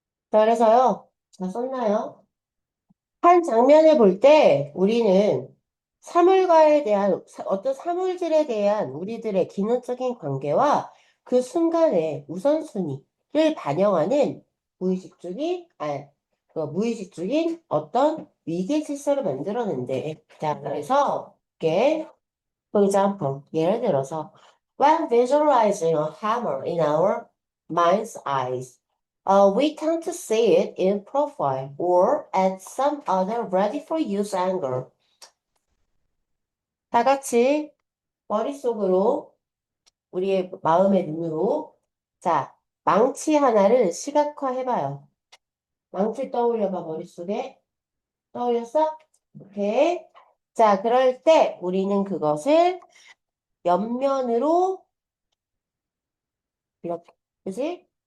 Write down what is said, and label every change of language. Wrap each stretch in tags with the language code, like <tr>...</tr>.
<ko>자, 그래서요. 다 썼나요? 한 장면을 볼 때 우리는 사물과에 대한 어떤 사물들에 대한 우리들의 기능적인 관계와 그 순간의 우선순위를 반영하는 무의식적인 무의식적인 어떤 위계 질서를 만들어낸대. 자, 그래서 이게</ko> <en>for example,</en> <ko>예를 들어서</ko> <en>when visualizing a hammer in our mind's eyes, we tend to see it in profile or at some other ready-for-use angle.</en> <ko>다 같이 머릿속으로 우리의 마음의 눈으로 자, 망치 하나를 시각화해봐요. 망치 떠올려봐, 머릿속에. 떠올렸어? 오케이. 자, 그럴 때 우리는 그것을 옆면으로 이렇게, 그지?</ko>